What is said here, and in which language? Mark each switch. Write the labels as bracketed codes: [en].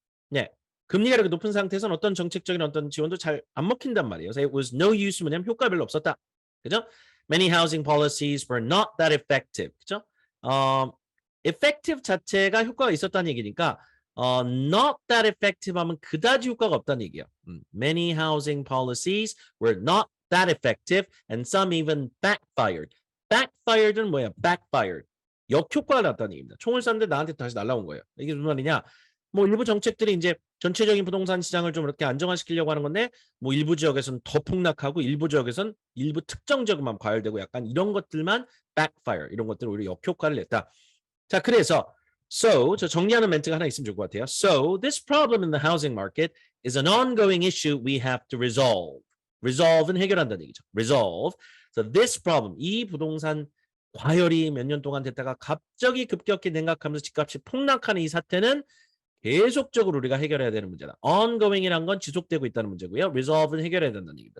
[ko] 네. 금리가 이렇게 높은 상태에서는 어떤 정책적인 어떤 지원도 잘 안 먹힌단 말이에요. 그래서 [en] it was no use [ko] 뭐냐면 효과가 별로 없었다. 그죠? [en] Many housing policies were not that effective. [ko] 그죠? effective 자체가 효과가 있었다는 얘기니까 [en] not that effective [ko] 하면 그다지 효과가 없다는 얘기예요. [en] Many housing policies were not that effective and some even backfired. [ko] backfired는 뭐야? [en] backfired. [ko] 역효과가 났다는 얘기입니다. 총을 쐈는데 나한테 다시 날아온 거예요. 이게 무슨 말이냐? 뭐 일부 정책들이 이제 전체적인 부동산 시장을 좀 이렇게 안정화시키려고 하는 건데 뭐 일부 지역에서는 더 폭락하고 일부 지역에서는 일부 특정 지역만 과열되고 약간 이런 것들만 backfire 이런 것들은 오히려 역효과를 냈다. 자, 그래서 so 저 정리하는 멘트가 하나 있으면 좋을 것 같아요. [en] So this problem in the housing market is an ongoing issue we have to resolve. [ko] resolve는 해결한다는 얘기죠. resolve. [en] So this problem [ko] 이 부동산 과열이 몇 년 동안 됐다가 갑자기 급격히 냉각하면서 집값이 폭락하는 이 사태는 계속적으로 우리가 해결해야 되는 문제다. ongoing이란 건 지속되고 있다는 문제고요. resolve는 해결해야 된다는 얘기입니다.